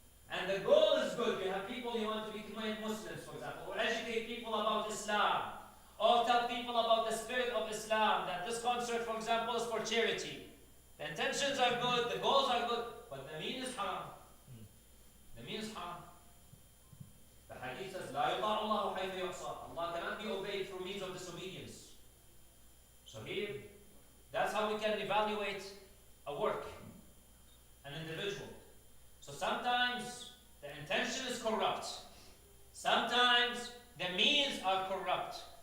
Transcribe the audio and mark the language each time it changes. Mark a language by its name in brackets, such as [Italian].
[English] And the goal is good. You have people you want to become Muslims, for example, or educate people about Islam, or tell people about the spirit of Islam, that this concert, for example, is for charity. The intentions are good, the goals are good, but the mean is haram. The mean is haram. The hadith says, [Arabic] لا يطاع الله حيث يعصى. [English] Allah cannot be obeyed through means of disobedience. So here, that's how we can evaluate a work, an individual. So sometimes the intention is corrupt. Sometimes the means are corrupt.